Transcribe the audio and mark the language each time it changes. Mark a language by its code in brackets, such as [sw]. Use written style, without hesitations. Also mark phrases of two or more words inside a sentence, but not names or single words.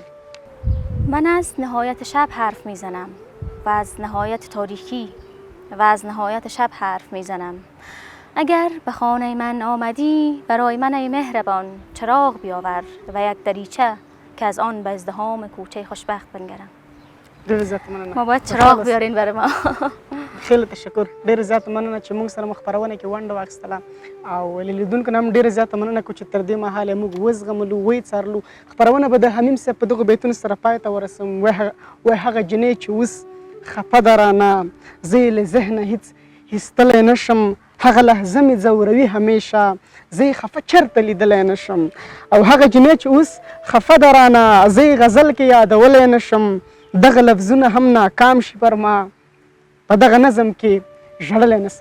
[fa] من از نهایت شب حرف میزنم و از نهایت تاریکی و از نهایت شب حرف میزنم. اگر به خانه من آمدی برای من ای مهربان چراغ بیاور و یک دریچه که از آن به ازدحام کوچه خوشبخت بنگرم. [ps] ډېر زیات مننه. [fa] ما باید چراغ بیارین برای ما. خیلی تشکر. [ps] ډېر زیات مننه چې موږ سره مو خپرونه کې ونډه واخیستله او لیدونکو نه هم ډېره زیاته مننه کوو چې تر دې مهاله موږ وزغملو ویې څارلو. خپرونه به د حمیم صاحب په دغو بیتونو سره پای ته ورسوم. وایي هغه جنۍ چې اوس خفه ده رانه زه یې له ذهنه هېڅ ایستلی نه شم هغه لحظه مې ځوروي همیشه زه یې خفه چېرته لیدلی نه شم او هغه جنۍ چې اوس خفه ده رانه زه یې غزل کې یادولی نه شم دغه لفظونه هم ناکام شي پر ما په دغه نظم کې ژړلی نه سم.